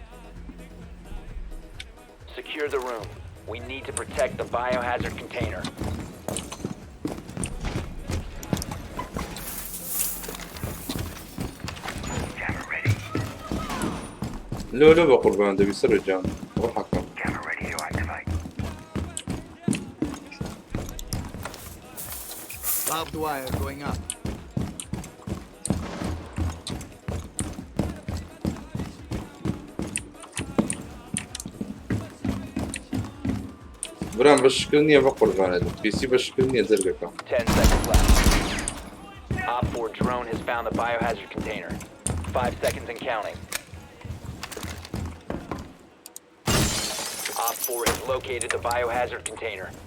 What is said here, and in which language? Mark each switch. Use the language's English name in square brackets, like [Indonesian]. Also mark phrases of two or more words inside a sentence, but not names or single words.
[English] Secure the room. We need to protect the biohazard container. [Central Kurdish] لۆ لۆ بە قوربان دەبی سەرۆ جان بۆ حەکەم [English] Barbed wire going up. [Central Kurdish] برام بە شکل نییە بە قوربانەت پیسی بە شکل نییە جەرگەکەم [English] 10 seconds left. Op 4 drone has found the biohazard container. 5 seconds and counting. Op 4 has located the biohazard container.